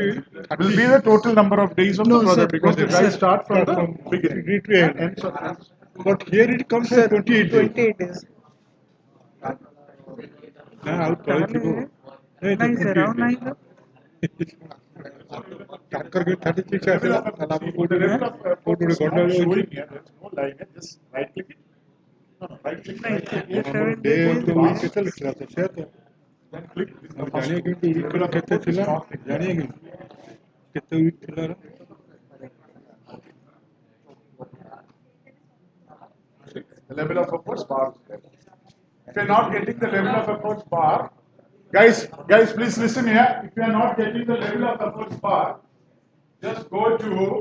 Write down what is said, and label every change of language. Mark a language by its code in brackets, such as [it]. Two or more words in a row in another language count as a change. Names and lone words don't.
[en] Will be the total number of days of No, the project sir. because No, the guys sir. start from the beginning beginning. to end. Ends of ends. But here it comes sir as 28 days. 28 days [or] ନା ଆଉ ତଳେ ଥିବ ନାଇଁ ସାର୍ ଆଉ ନାହିଁ ତ ତାଙ୍କର ବି 36 ଆସିଲା ତାହେଲେ ଆମେ କୋଉଠି [en] Level of effort [or] କୋଉଠି [en] is [or] ଗୋଟେ [en] not [or] ଗଣ୍ଡଗୋଳ [en] showing [or] ଅଛି [en] here. There's no line here. Just right click it. No, right click. [or] ନାଇଁ [en] Right click. [or] ଆମର 37 [en] ଡେ days of the week [or] କେତେ ଲେଖିଲା ତ ସେୟା ତ [en] Then click. [or] ଆମେ ଜାଣିବା କେମିତି ୱିକର କେତେ ଥିଲା ଜାଣିବା କେମିତି କେତେ ୱିକ୍ ଥିଲା [en] The level of efforts bar. If you're not getting the level of efforts bar, guys, please listen here. If you are not getting the level of efforts bar, just go to.